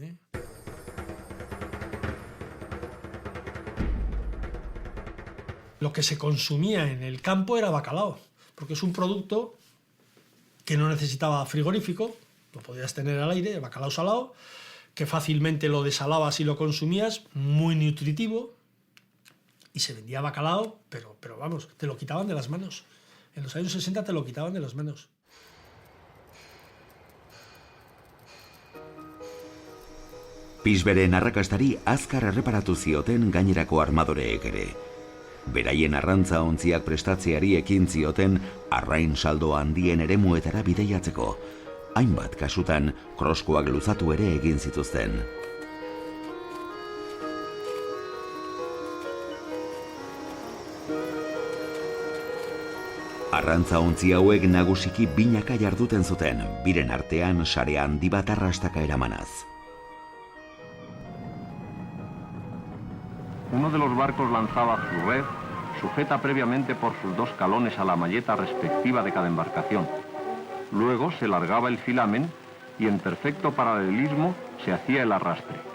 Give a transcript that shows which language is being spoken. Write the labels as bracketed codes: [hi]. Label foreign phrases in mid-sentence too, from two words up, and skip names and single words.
[es] Lo que se consumía en el campo era bacalao, porque es un producto que no necesitaba frigorífico, lo podías tener al aire, el bacalao salado, que fácilmente lo desalabas y lo consumías, muy nutritivo, y se vendía bacalao, pero vamos, te lo quitaban de las manos. En los años 60 te lo quitaban de las manos. [eu] Pisberen arrakastari azkar erreparatu zioten gainerako armadoreek ere. Beraien arrantza ontziak prestatzeari ekin zioten arrain saldo handien eremuetara bideiatzeko. Hainbat kasutan kroskoak luzatu ere egin zituzten. Arrantza ontzi hauek nagusiki binaka jarduten zuten, biren artean sare handi bat arrastaka eramanaz. [es] Uno de los barcos lanzaba su red, sujeta previamente por sus 2 calones a la malleta respectiva de cada embarcación. Luego se largaba el filamen y en perfecto paralelismo se hacía el arrastre.